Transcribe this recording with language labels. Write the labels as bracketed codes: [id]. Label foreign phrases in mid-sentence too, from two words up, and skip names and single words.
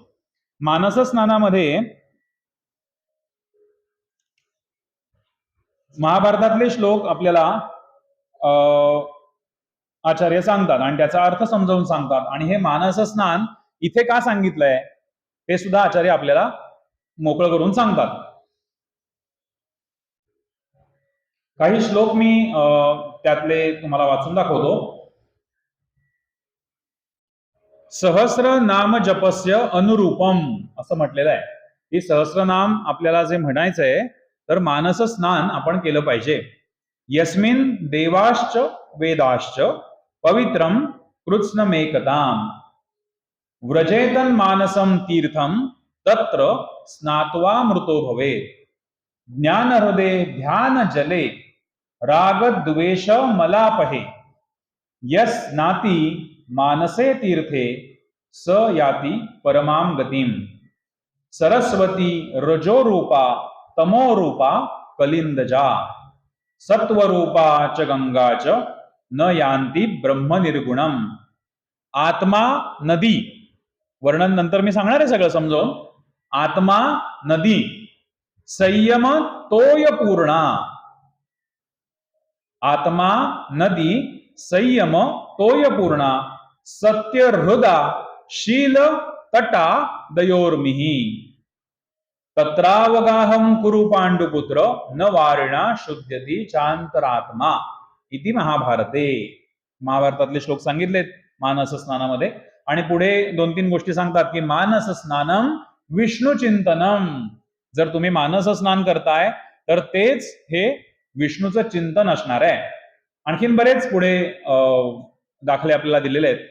[mr] मानस स्नानामध्ये महाभारतातले श्लोक आपल्याला आचार्य सांगतात आणि त्याचा अर्थ समजावून सांगतात. आणि हे मानस स्नान इथे का सांगितलंय हे सुद्धा आचार्य आपल्याला मोकळं करून सांगतात. काही श्लोक मी त्यातले तुम्हाला वाचून दाखवतो. [sa] सहस्र नाम जपस्य अनुरूपम [mr] असं म्हटलेलं आहे की सहस्रनाम आपल्याला जे म्हणायचंय तर मानस स्नान आपण केलं पाहिजे. [sa] यस्मिन देवाश्च वेदाश्च पवित्रम कृत्स्नमेकताम व्रजेतन मानसम तीर्थम तत्र स्नात्वा मृतो भवेत्. ज्ञान हृदय ध्यान जले राग द्वेष मलापहे यस नाती मानसे तीर्थे स याति परमाम गतिम. सरस्वती रजोरूपा तमोरूपा कलिंदजा सत्वरूपा च गंगा च न यान्ति ब्रह्म निर्गुणम. आत्मा नदी, [mr] वर्णन नंतर मी सांगणार आहे सगळं समजावून. [sa] आत्मा नदी, संयम तोय पूर्णा. आत्मा नदी, संयम तोय पूर्णा, सत्य हृदा शील तटा दयोर्मिही तत्रावगाहम कुरु पांडुपुत्र न वारिणा शुद्ध्यती चांतरात्मा इति महाभारते. [mr] महाभारतातले श्लोक सांगितलेत मानस स्नानामध्ये. आणि पुढे 2-3 गोष्टी सांगतात की [sa] मानस स्नानम विष्णू चिंतनम. [mr] जर तुम्ही मानस स्नान करताय तर तेच हे विष्णूचं चिंतन असणार आहे. आणखीन बरेच पुढे दाखले आपल्याला दिलेले आहेत.